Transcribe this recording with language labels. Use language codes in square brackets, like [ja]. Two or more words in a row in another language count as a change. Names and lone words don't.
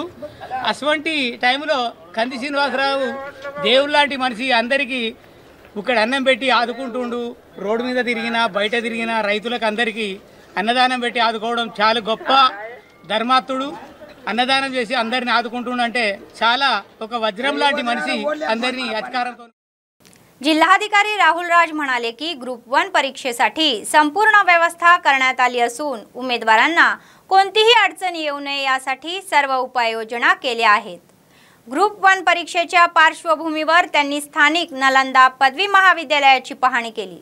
[te] అటువంటి టైంలో కంది శ్రీనివాసరావు దేవుడు లాంటి మనిషి, అందరికీ ఇక్కడ అన్నం పెట్టి ఆదుకుంటుండు. రోడ్డు మీద తిరిగినా బయట తిరిగినా రైతులకు అందరికీ అన్నదానం పెట్టి ఆదుకోవడం చాలా గొప్ప ధర్మాత్ముడు. అన్నదానం చేసి అందరిని ఆదుకుంటుండంటే చాలా ఒక वज्रम లాంటి మనిషి, అందరినీ అధికారంతో. [mr] जिल्हाधिकारी राहुल राज म्हणाले की ग्रुप 1 परीक्षेसाठी संपूर्ण व्यवस्था करण्यात आली असून उमेदवारांना कोणतीही अडचण येऊ नये यासाठी सर्व उपाययोजना केल्या आहेत. ग्रुप 1 परीक्षेच्या पार्श्वभूमीवर त्यांनी स्थानिक नालंदा पदवी महाविद्यालयाची पाहणी केली.